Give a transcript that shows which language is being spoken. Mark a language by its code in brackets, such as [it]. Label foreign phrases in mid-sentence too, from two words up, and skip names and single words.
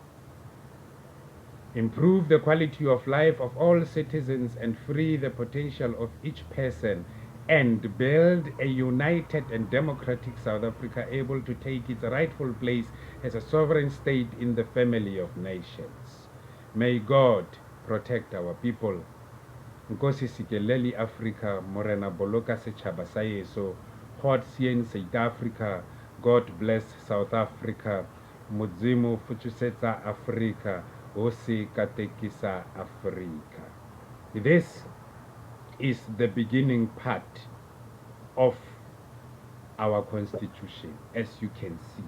[en] Improve the quality of life of all citizens and free the potential of each person and build a united and democratic South Africa able to take its rightful place as a sovereign state in the family of nations. May God protect our people. [xh] Nkosi sikeleli Africa, [st] morena boloka setšhaba sa yeso, [af] God sien South Africa, [en] God bless South Africa, [ve] Mudzimu futusetsa Africa, [ts] Osi katekisa Africa. [en] This is the beginning part of our constitution, as you can see.